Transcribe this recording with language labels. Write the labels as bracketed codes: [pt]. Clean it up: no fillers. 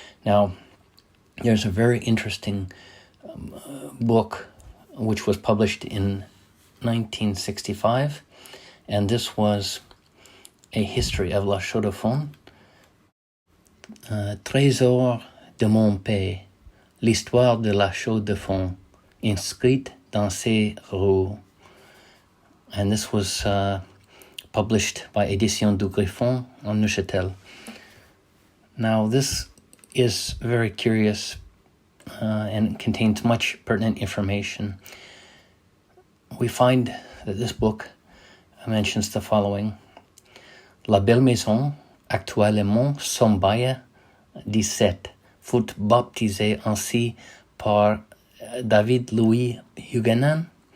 [en] Now, there's a very interesting book which was published in 1965, and this was a history of la Chaux de Fonds. [fr] Trésor de mon père, l'histoire de la Chaux de Fonds, inscrite dans ses roues. [en] And this was published by Édition du Griffon on Neuchâtel. Now, this is very curious and contains much pertinent information. We find that this book mentions the following: [fr] La Belle Maison, actuellement Sombaye 17, fut baptisée ainsi par David Louis Huguenin,